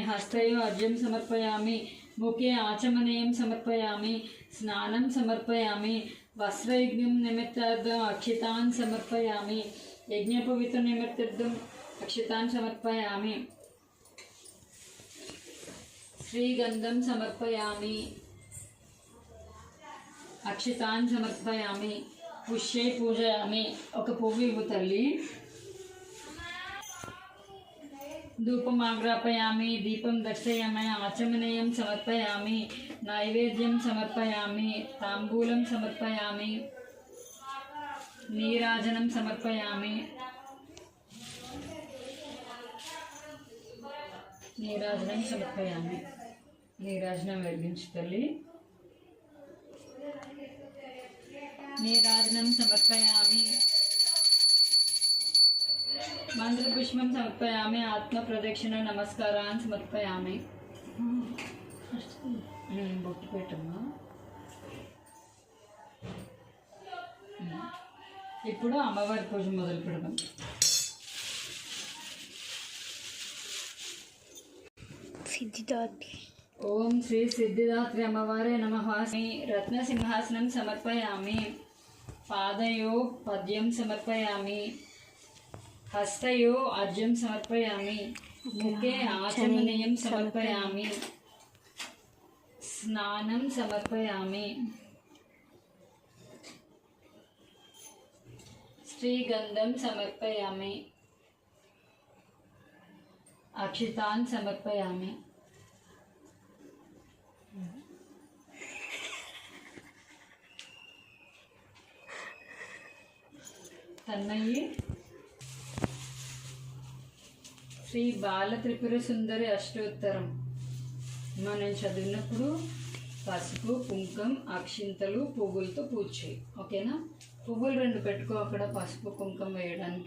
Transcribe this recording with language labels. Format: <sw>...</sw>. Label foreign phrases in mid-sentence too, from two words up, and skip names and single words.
<sa>हस्तयो अर्घ्यं समर्पयामि मुखे आचमनीयं समर्पयामि स्नानं समर्पयामि वस्त्रयज्ञं निमित्तार्थम् अक्षतान् समर्पयामि यज्ञपवित्र निमित्तार्थम् अक्षतान् समर्पयामि श्रीगंधं समर्पयामि अक्षतान् समर्पयामि पुष्पै पूजयामि.</sa> <te>ఒక పువ్వు ఇవ్వు తల్లి.</te> <sa>धूपम् आग्रापयामि दीपं दर्शयामि आचमनीयं समर्पयामि नैवेद्यं समर्पयामि ताम्बूलं समर्पयामि नीराजनं समर्पयामि नीराजनं समर्पयामि.</sa> <te>नीराजनं వెలిగించు తల్లి.</te> <sa>नीराजनं समर्पयामि मंत्रपुष्पं समर्पयामि आत्मप्रदक्षिण नमस्कारान् समर्पयामि.</sa> <te>బొట్టు పెట్టమ్మా. ఇప్పుడు అమ్మవారి పూజ మొదలు పెడదాం.</te> <sa>ఓం శ్రీ సిద్ధిదాత్రి అమ్మవారే నమః. రత్నసింహాసనం సమర్పయామి పాదయో పద్యం సమర్పయామి हस्तयो अर्घ्यं समर्पयामि मुखे आचमनीयं समर्पयामि स्नानं समर्पयामि श्रीगंधं समर्पयामि अक्षतान् समर्पयामि.</sa> <te>तन्मयी శ్రీ బాల త్రిపుర సుందరి అష్టోత్తరం మనం చదివినప్పుడు పసుపు కుంకుమ అక్షింతలు పువ్వులతో పూజ చేయి, ఓకేనా? పువ్వులు 2 పెట్టుకో అక్కడ పసుపు కుంకుమ వేయడానికి.</te>